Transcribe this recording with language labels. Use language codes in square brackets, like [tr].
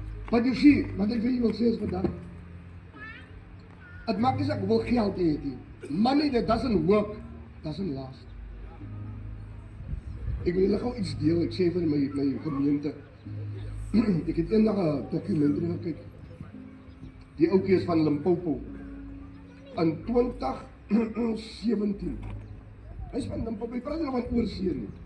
[af] But you see, wat ek vir julle wil sê is vandag, het maak nie saak hoeveel geld jy het nie. [en] Money that doesn't work, doesn't last. [af] Ek wil julle gou iets deel, ek sê vir my gemeente. Ek het eendag 'n dokumentary gekyk. Die ouetjie is van Limpopo. In 2017. Hy is van Limpopo, hy praat nie van oorsee nie.